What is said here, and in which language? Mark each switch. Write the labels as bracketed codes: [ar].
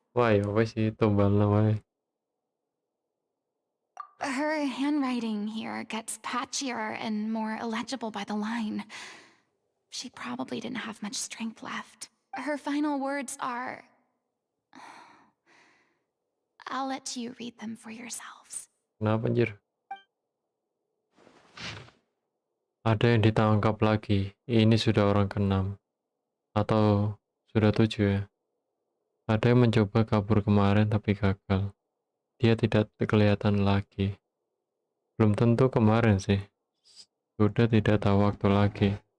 [id] Wah ya apa sih tombal namanya. [en] Her handwriting here gets patchier and more illegible by the line. She probably didn't have much strength left. Her final words are... I'll let you read them for yourselves. [id] Kenapa anjir? Ada yang ditangkap lagi. Ini sudah orang ke-6. Atau sudah 7 ya. Ada yang mencoba kabur kemarin tapi gagal. Dia tidak kelihatan lagi. Belum tentu kemarin sih. Sudah tidak tahu waktu lagi.